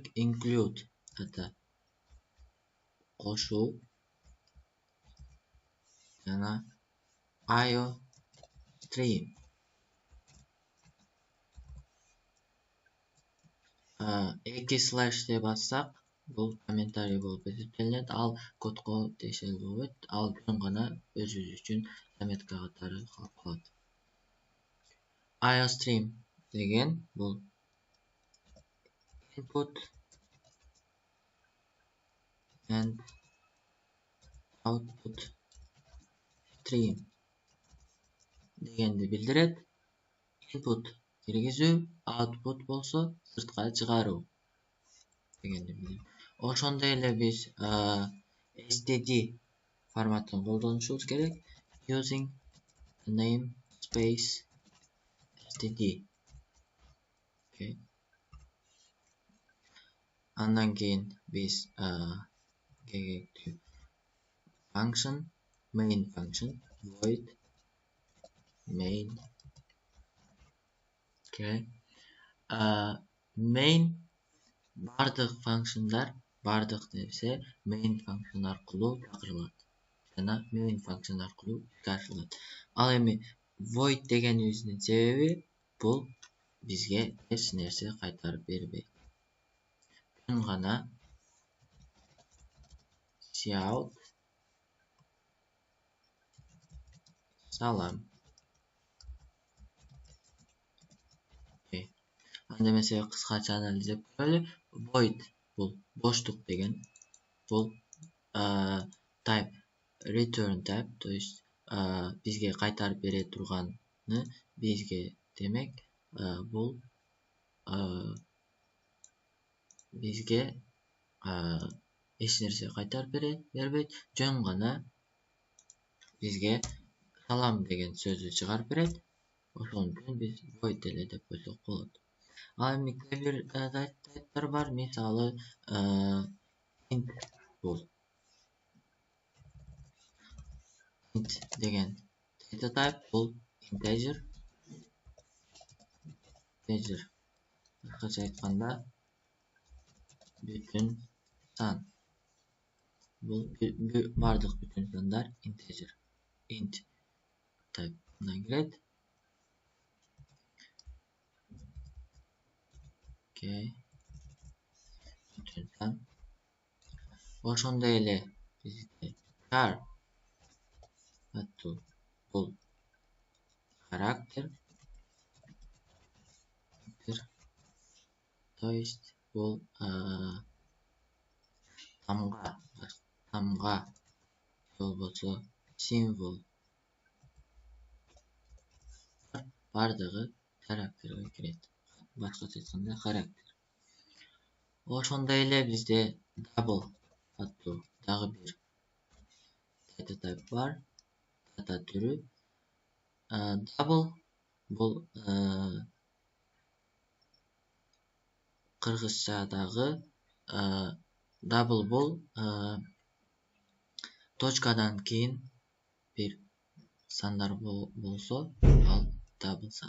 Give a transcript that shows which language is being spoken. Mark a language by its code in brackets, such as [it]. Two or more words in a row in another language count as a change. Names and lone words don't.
[ky] Include это кошуу жана IOStream эки слэш деп бассак бул комментарий болуп эсептелинет. Ал кодко тиешелүү болбойт. Ал жөн гана өзүбүз үчүн заметка катары калып калат. IOStream деген бул [en] input and output stream [ky] дегенди билдирет. Input киргизүү, output болсо сыртка чыгаруу дегенди билдирет. Ошондой эле биз std форматын колдонушубуз керек. [en] Using namespace std. [ky] Андан кийин биз [en] function, main function, void main. [ky] Main бардык функциондар, бардык нерсе [en] main function [ky] аркылуу чакырылат жана [en] main function [ky] аркылуу ишке ашырылат. Ал эми void дегенибиздин себеби бул бизге эч нерсе кайтарып бербейт. Жөн гана cout салам. Анда эмесе кыскача анализдеп көрөлү. Void бул боштук деген. Бул [en] type return type, [ru] то есть [ky] бизге кайтарып бере турганы бизге демек бул бизге эч нерсе кайтарып бербейт. Жөн гана бизге салам деген сөздү чыгарып берет. Ошон үчүн биз void эле деп койсок болот. Ал эми кээ бир тайптар бар. Мисалы int бул. Int деген [en] data type [ky] бул integer. Башкача айтканда бүтүн сан. Бул бардык бүтүн сандар integer. Int type'ына кирет. Бүтүн сан. Ошондой эле бизде char бул характер. [ru] То есть [ky] бул тамга же болбосо символ бардыгы характерге кирет. Башкача айтканда характер. Ошондой эле бизде double аттуу дагы бир [en] data type [ky] бар. Data түрү double Бул кыргызчадагы дабл бул точкадан кийин бир сандар болсо, ал дабл сан.